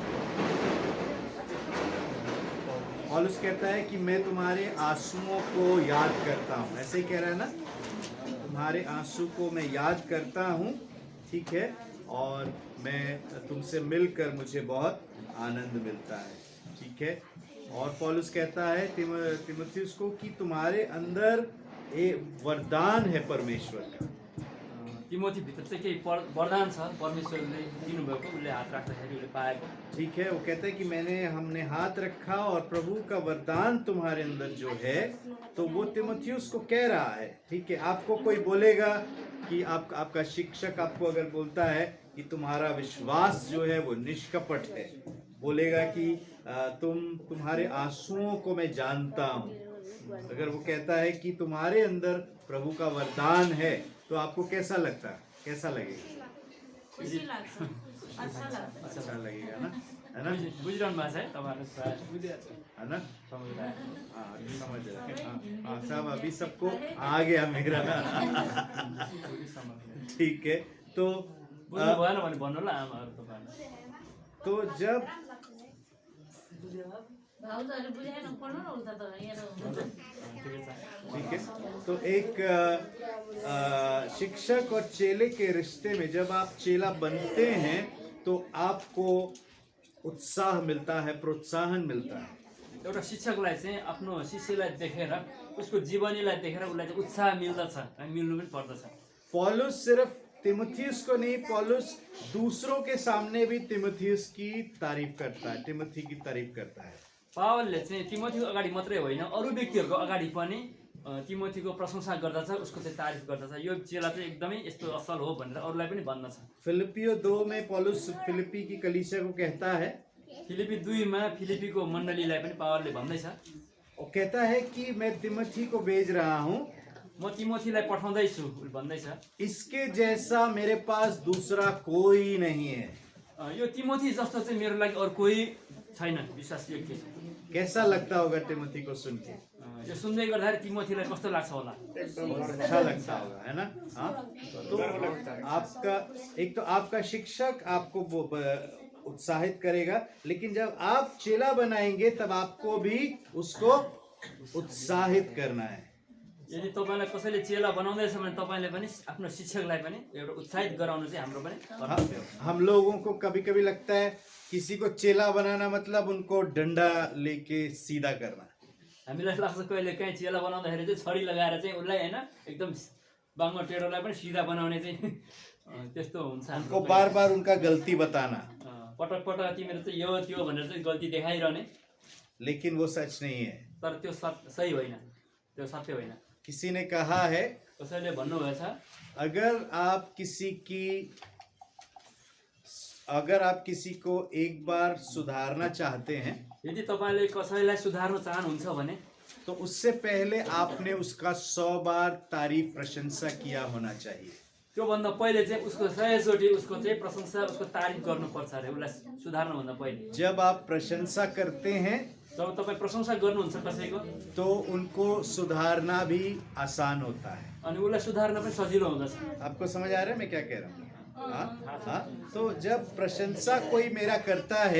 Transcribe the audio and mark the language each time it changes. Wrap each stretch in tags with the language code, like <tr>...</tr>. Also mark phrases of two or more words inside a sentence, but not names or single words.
<hi>पौलुस कहता है कि मैं तुम्हारे आंसुओं को याद करता हूँ, ऐसे ही कह रहा है ना, तुम्हारे आंसू को मैं याद करता हूँ। ठीक है, और मैं तुमसे मिलकर मुझे बहुत आनंद मिलता है। ठीक है, और पौलुस कहता है तिमोथियुस को कि तुम्हारे अंदर एक वरदान है परमेश्वर का।</hi> <ne>तिमोथीभित्र चाहिँ केही वरदान छ परमेश्वरले दिनुभएको, उसले हात राख्दाखेरि उसले पाएको।</ne> <hi>ठीक है, वो कहते हैं कि हमने हाथ रखा और प्रभु का वरदान तुम्हारे अंदर जो है, तो वो तीमुथियुस को कह रहा है। ठीक है, आपको कोई बोलेगा कि आपका शिक्षक आपको अगर बोलता है कि तुम्हारा विश्वास जो है वो निष्कपट है, बोलेगा कि तुम्हारे आंसुओं को मैं जानता हूँ, अगर वो कहता है कि तुम्हारे अंदर प्रभु का वरदान है, तो आपको कैसा लगता है? कैसा लगेगा?</hi> <ne>खुसी लाग्छ, अच्छा लाग्छ।</ne> <hi>अच्छा लगेगा ना, है ना?</hi> <ne>बुझिरहनु भएको छ है तपाईँहरू प्रायः बुझिरहेको छ।</ne> <hi>है ना? समझ रहा है। हाँ, समझ रहे हैं। हाँ, सब अभी सबको आ गया मेरा। ठीक है, तो</hi> <ne>बुझ्नु भएन भने भन्नु ल आमाहरू तपाईँहरू।</ne> <hi>तो जब</hi> <ne>भाउजूहरूले बुझाएन, पढ्नु न उता त यहाँ</ne> <hi>ठीक है, तो एक शिक्षक और चेले के रिश्ते में जब आप चेला बनते हैं तो आपको उत्साह मिलता है, प्रोत्साहन मिलता है।</hi> <ne>एउटा शिक्षकलाई चाहिँ आफ्नो शिष्यलाई देखेर, उसको जीवनीलाई देखेर उसलाई चाहिँ उत्साह मिल्दछ, मिल्नु पनि पर्दछ।</ne> <hi>पौलुस सिर्फ तीमुथियुस को नहीं, पौलुस दूसरों के सामने भी तीमुथियुस की तारीफ करता है, तीमुथी की तारीफ करता है।</hi> <ne>पावलले चाहिँ तिमोथीको अगाडि मात्रै होइन, अरू व्यक्तिहरूको अगाडि पनि तिमोथीको प्रशंसा गर्दछ, उसको चाहिँ तारिफ गर्दछ। यो चेला चाहिँ एकदमै यस्तो असल हो भनेर अरूलाई पनि भन्दछ।</ne> <hi>फिलिपियो 2 में पौलुस फिलिपी की कलीसिया को कहता है,</hi> <ne>फिलिपी 2 मा फिलिपीको मण्डलीलाई पनि पावलले भन्दैछ,</ne> <hi>वो कहता है कि मैं तिमोथी को भेज रहा हूँ,</hi> <ne>म तिमोथीलाई पठाउँदैछु भन्दैछ।</ne> <hi>इसके जैसा मेरे पास दूसरा कोई नहीं है।</hi> <ne>यो तिमोथी जस्तो चाहिँ मेरो लागि अरू कोही छैन विश्वास योग्य।</ne> <hi>कैसा लगता होगा तिमोथी को सुन के?</hi> <ne>यो सुन्दै गर्दाखेरि तिमोथीलाई कस्तो लाग्छ होला?</ne> <hi>अच्छा लगता होगा, है ना? हाँ, तो आपका शिक्षक आपको उत्साहित करेगा, लेकिन जब आप चेला बनाएंगे तब आपको भी उसको उत्साहित करना है।</hi> <ne>यदि तपाईँलाई कसैले चेला बनाउँदैछ भने तपाईँले पनि आफ्नो शिक्षकलाई पनि एउटा उत्साहित गराउनु चाहिँ हाम्रो पनि कर्तव्य हो।</ne> <hi>हम लोगों को कभी कभी लगता है किसी को चेला बनाना मतलब उनको डंडा लेके सीधा करना।</hi> <ne>हामीलाई लाग्छ कहिले काहीँ चेला बनाउँदाखेरि चाहिँ छडी लगाएर चाहिँ उसलाई होइन एकदम बाङ्गो टेढोलाई पनि सिधा बनाउने चाहिँ त्यस्तो हुन्छ।</ne> <hi>उनको बार बार उनका गलती बताना,</hi> <ne>पटक पटक तिमीहरू चाहिँ यो त्यो भनेर चाहिँ गल्ती देखाइरहने,</ne> <hi>लेकिन वो सच नहीं है।</hi> <ne>तर त्यो सही होइन, त्यो सत्य होइन।</ne> <hi>किसी ने कहा है,</hi> <ne>कसैले भन्नुभएछ,</ne> <hi>अगर आप किसी को एक बार सुधारना चाहते हैं,</hi> <ne>यदि तपाईँले कसैलाई सुधार्न चाहनुहुन्छ भने</ne> <hi>तो उससे पहले आपने उसका 100 बार तारीफ प्रशंसा किया होना चाहिए।</hi> <ne>त्योभन्दा पहिले चाहिँ उसको 100 चोटि उसको चाहिँ प्रशंसा, उसको तारिफ गर्नुपर्छ अरे उसलाई सुधार्नुभन्दा पहिले।</ne> <hi>जब आप प्रशंसा करते हैं</hi> <ne>जब तपाईँ प्रशंसा गर्नुहुन्छ कसैको,</ne> <hi>तो उनको सुधारना भी आसान होता है।</hi> <ne>अनि उसलाई सुधार्न पनि सजिलो हुँदछ।</ne> <hi>आपको समझ आ रहा है मैं क्या कह रहा हूँ? हाँ, तो जब प्रशंसा कोई मेरा करता है,</hi>